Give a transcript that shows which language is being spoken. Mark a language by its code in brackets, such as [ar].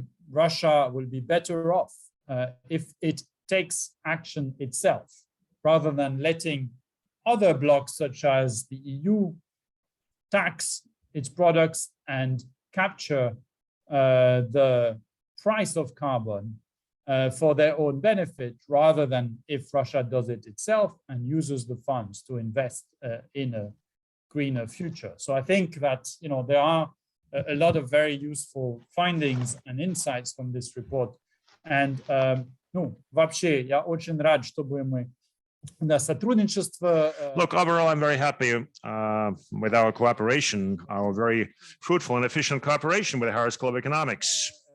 [en] Russia will be better off if it takes action itself, rather than letting other blocs such as the EU tax its products and capture the price of carbon for their own benefit, rather than if Russia does it itself and uses the funds to invest in a greener future. So I think that there are a lot of very useful findings and insights from this report. And [ru] Ну, вообще, я очень рад, чтобы мы сотрудничество. [en] Look, overall, I'm very happy with our cooperation, our very fruitful and efficient cooperation with Harris School of Economics.